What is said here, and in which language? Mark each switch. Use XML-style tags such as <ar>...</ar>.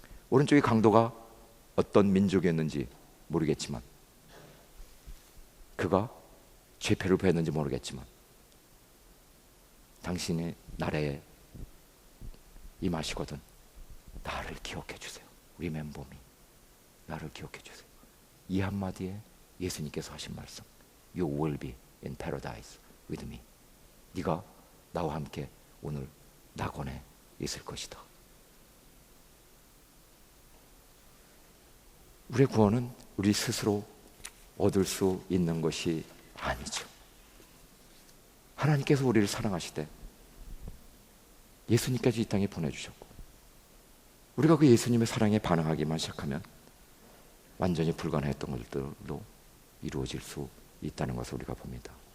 <ko>오른쪽의 강도가 어떤 민족이었는지 모르겠지만, 그가 죄패를 보였는지 모르겠지만, 당신의 나라에 임하시거든 나를 기억해 주세요.</ko> <en>Remember me.</en> <ko>나를 기억해 주세요. 이 한마디에 예수님께서 하신 말씀,</ko> <en>You will be in paradise with me.</en> <ko>네가 나와 함께 오늘 낙원에 있을 것이다. 우리의 구원은 우리 스스로 얻을 수 있는 것이 아니죠. 하나님께서 우리를 사랑하시되 예수님까지 이 땅에 보내주셨고, 우리가 그 예수님의 사랑에 반응하기만 시작하면 완전히 불가능했던 것들도 이루어질 수 있다는 것을 우리가 봅니다.</ko>